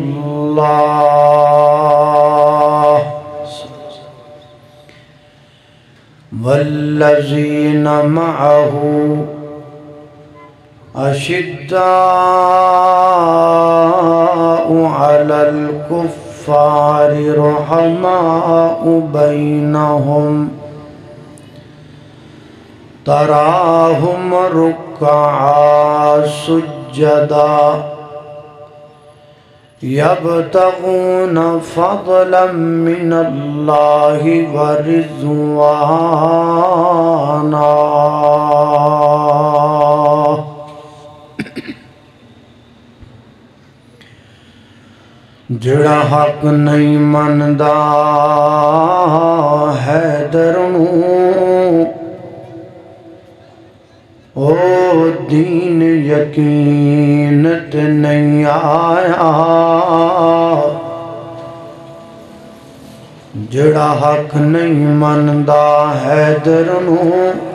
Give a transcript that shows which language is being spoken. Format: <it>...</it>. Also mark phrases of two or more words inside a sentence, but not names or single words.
<ar>الله والذين معه أشداء على الكفار رحماء بينهم تراهم ركعا سجدا یبتغون فضلا من اللہ ورضوانا</ar> <pa>جڑا حق نہیں مندا حیدر نوں او دین یقین تے نہیں آیا جڑا حق نہیں مندا حیدر نوں</pa>